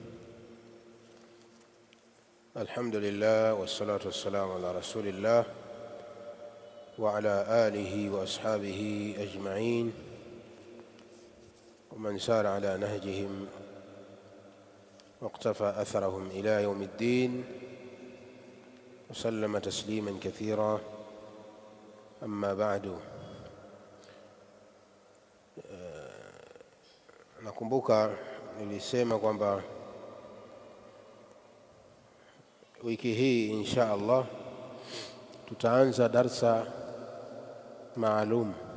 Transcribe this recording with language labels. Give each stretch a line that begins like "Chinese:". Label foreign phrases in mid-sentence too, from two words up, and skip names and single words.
Arabic: الحمد لله والصلاة والسلام على رسول الله وعلى آله وأصحابه أجمعين ومن سار على نهجهم واقتفى أثرهم إلى يوم الدين وسلم تسليما كثيرا. أما بعد،
Swahili: nakumbuka nilisema kwamba wiki hii
Arabic: إن شاء الله
Swahili: tutaanza darsa maalum.